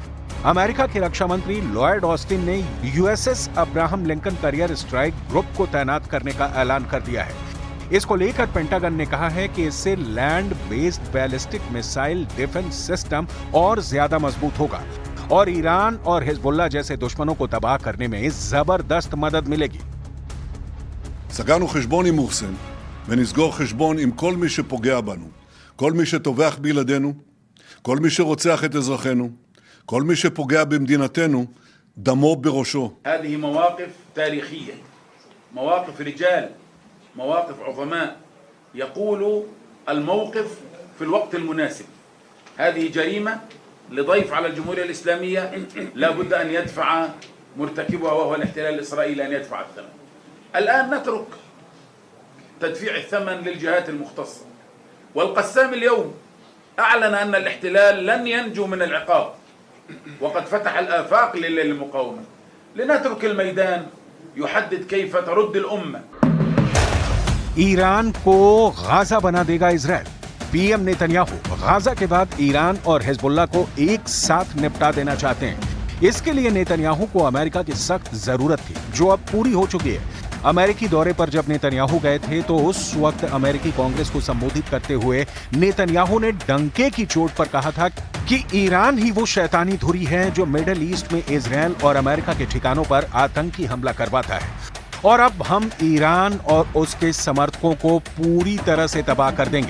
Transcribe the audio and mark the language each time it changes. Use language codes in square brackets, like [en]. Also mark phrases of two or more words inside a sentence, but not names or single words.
[hi] अमेरिका के रक्षा मंत्री लॉयड ऑस्टिन ने USS अब्राहम लिंकन [en] carrier strike group [hi] को तैनात करने का ऐलान कर दिया है। इसको लेकर पेंटागन ने कहा है कि इससे [en] land based ballistic missile defense system [hi] और ज्यादा मजबूत होगा और ईरान और हिजबुल्लाह जैसे दुश्मनों को तबाह करने में जबरदस्त मदद मिलेगी। [he] סגרנו חשבון עם מורסן ונסגור חשבון עם כל מי שפוגע בנו, כל מי שטובח בילדינו, כל מי שרוצח את אזרחינו, כל מי שפוגע במדינתנו, דמו בראשו. [ar] هذه مواقف تاريخية، مواقف رجال، مواقف عظماء يقول الموقف في الوقت المناسب. هذه جريمة لضيف على الجمهورية الإسلامية لا بد أن يدفع مرتكبها وهو الاحتلال الإسرائيلي أن يدفع الثمن. الآن نترك تدفيع الثمن للجهات المختصة، والقسام اليوم أعلن أن الاحتلال لن ينجو من العقاب وقد فتح الآفاق للمقاومة. لنترك الميدان يحدد كيف ترد الأمة. [hi] ईरान को गाजा बना देगा इजराइल। पीएम नेतन्याहू गाजा के बाद ईरान और हिजबुल्लाह को एक साथ निपटा देना चाहते हैं। इसके लिए नेतन्याहू को अमेरिका की सख्त जरूरत थी जो अब पूरी हो चुकी है। अमेरिकी दौरे पर जब नेतन्याहू गए थे तो उस वक्त अमेरिकी कांग्रेस को संबोधित करते हुए नेतन्याहू ने डंके की चोट पर कहा था कि ईरान ही वो शैतानी धुरी है जो मिडिल ईस्ट में इजराइल और अमेरिका के ठिकानों पर आतंकी हमला करवाता है और अब हम ईरान और उसके समर्थकों को पूरी तरह से तबाह कर देंगे।